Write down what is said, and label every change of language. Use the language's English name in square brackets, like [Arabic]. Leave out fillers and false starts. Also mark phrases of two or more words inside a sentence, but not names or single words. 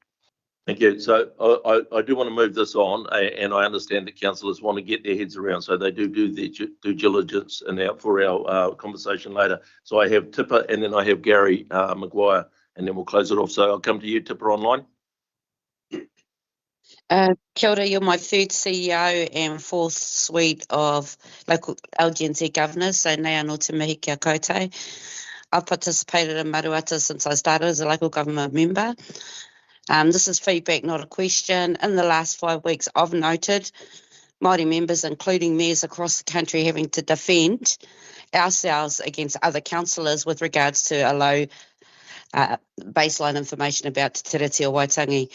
[English] Thank you. So I do want to move this on, and I understand that councillors want to get their heads around, so they do their due diligence for our conversation later. So I have Tipper, and then I have Gary Maguire, and then we'll close it off. So I'll come to you, Tipper, online. [Māori] Kia ora, [English] you're my third CEO and fourth suite of local LGNZ governors, so [Māori] nei anō te mihi kia koutou. [English] I've participated in Maruata since I started as a local government member. This is feedback, not a question. In the last 5 weeks, I've noted Māori members, including mayors across the country, having to defend ourselves against other councillors with regards to a low baseline information about Te Tiriti o Waitangi.